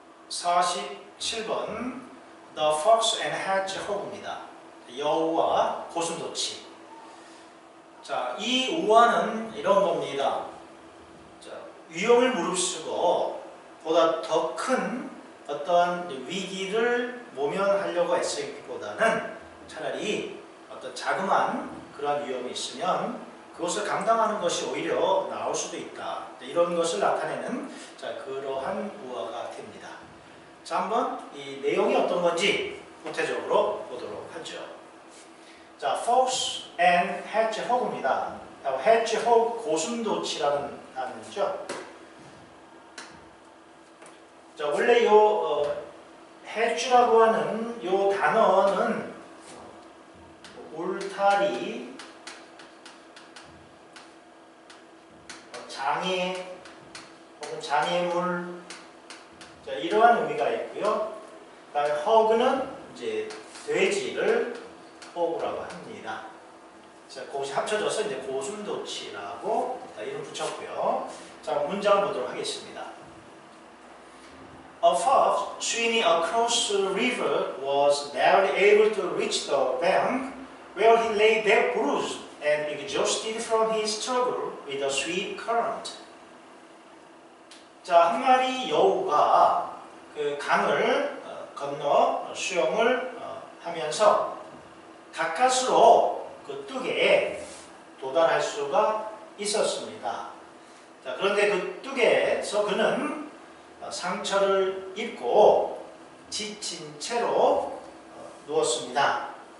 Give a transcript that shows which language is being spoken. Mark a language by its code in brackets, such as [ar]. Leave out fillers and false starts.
[ko] 47번 The Fox and Hedgehog입니다. 여우와 고슴도치. 자, 이 우화는 이런 겁니다. 자, 위험을 무릅쓰고 보다 더 큰 어떤 위기를 모면하려고 애쓰기보다는 차라리 어떤 자그마한 그런 위험이 있으면 그것을 감당하는 것이 오히려 나을 수도 있다. 이런 것을 나타내는 그러한 우화가 됩니다. 자, 한번 이 내용이 어떤 건지 구체적으로 보도록 하죠. 자, Fox and Hedgehog입니다. Hedgehog, 고슴도치라는 단어죠. 자, 원래 hedge라고 하는 요 단어는 울타리, 장애 혹은 장애물, 자, 이러한 의미가 있고요. 그다음에 hog는 이제 돼지를 hog라고 합니다. 자, 그것이 합쳐져서 이제 고슴도치라고 이름 붙였고요. 자, 문장을 보도록 하겠습니다. [en] A fox swimming across the river was barely able to reach the bank, where he lay there bruised and exhausted from his struggle with the swift current. [ko] 자, 한 마리 여우가 그 강을 건너 수영을 하면서 가까스로 그 뚝에 도달할 수가 있었습니다. 자, 그런데 그 뚝에서 그는 상처를 입고 지친 채로 누웠습니다.